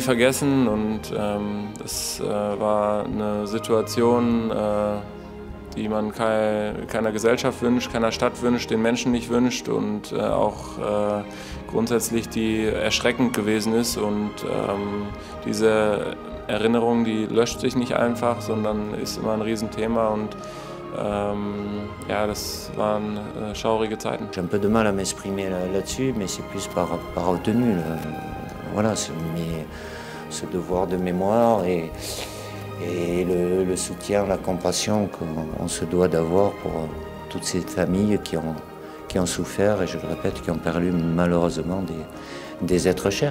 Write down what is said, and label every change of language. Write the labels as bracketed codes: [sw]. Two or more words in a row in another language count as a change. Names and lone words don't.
[de] vergessen und es war eine Situation, die man keiner Gesellschaft wünscht, keiner Stadt wünscht, den Menschen nicht wünscht und auch grundsätzlich die erschreckend gewesen ist und diese Erinnerung, die löscht sich nicht einfach, sondern ist immer ein Riesenthema und ja, das waren schaurige Zeiten. [fr] J'ai un peu de mal à m'exprimer là-dessus, mais c'est plus par retenue. Voilà, ce devoir de mémoire et le soutien, la compassion qu'on se doit d'avoir pour toutes ces familles qui ont souffert et, je le répète, qui ont perdu malheureusement des êtres chers.